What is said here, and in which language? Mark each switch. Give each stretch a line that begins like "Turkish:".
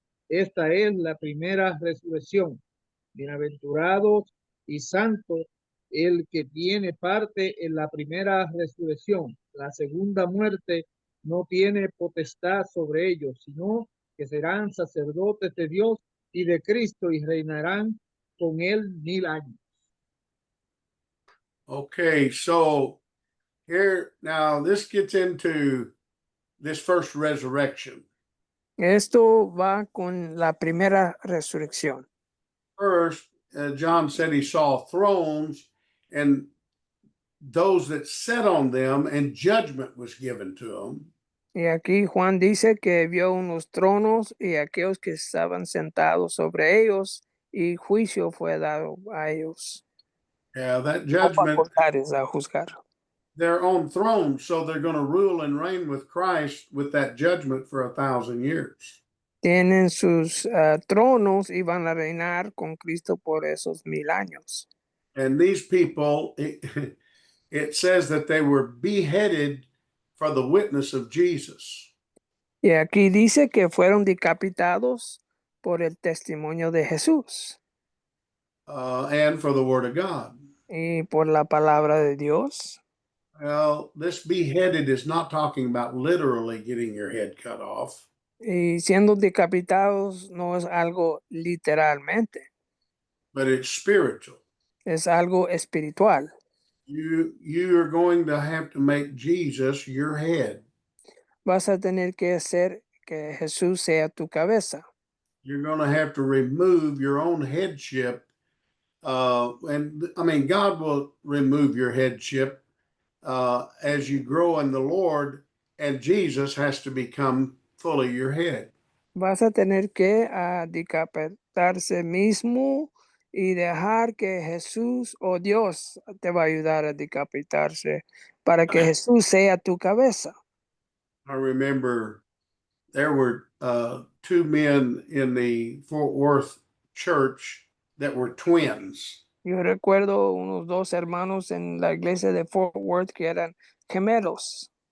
Spanish: Esta es la primera resurrección. Bienaventurados y santos el que tiene parte en la primera resurrección. La segunda muerte no tiene potestad sobre ellos, sino que serán sacerdotes de Dios y de Cristo y reinarán con él 1000 años.
English: Okay, so here now this gets into this first resurrection.
Spanish: Esto va con la primera resurrección.
English: First, John said he saw thrones and those that sat on them, and judgment was given to them.
Spanish: Y aquí Juan dice que vio unos tronos y aquellos que estaban sentados sobre ellos y juicio fue dado a ellos.
English: Yeah, that
Spanish: O
English: judgment,
Spanish: facultades a juzgar.
English: they're on thrones, so they're going to rule and reign with Christ with that judgment for 1,000 years.
Spanish: Tienen sus tronos y van a reinar con Cristo por esos 1000 años.
English: And these people, it says that they were beheaded for the witness of Jesus.
Spanish: Y aquí dice que fueron decapitados por el testimonio de Jesús
English: And for the word of God.
Spanish: y por la palabra de Dios.
English: Well, this beheaded is not talking about literally getting your head cut off.
Spanish: Y siendo decapitados no es algo literalmente,
English: But it's spiritual.
Spanish: es algo espiritual.
English: You are going to have to make Jesus your head.
Spanish: Vas a tener que hacer que Jesús sea tu cabeza.
English: You're going to have to remove your own headship. And I mean, God will remove your headship as you grow in the Lord, and Jesus has to become fully your head.
Spanish: Vas a tener que decapitarse mismo y dejar que Jesús o Dios te va a ayudar a decapitarse para que Jesús sea tu cabeza.
English: I remember there were two men in the Fort Worth church that were twins.
Spanish: Yo recuerdo unos dos hermanos en la iglesia de Fort Worth que eran gemelos.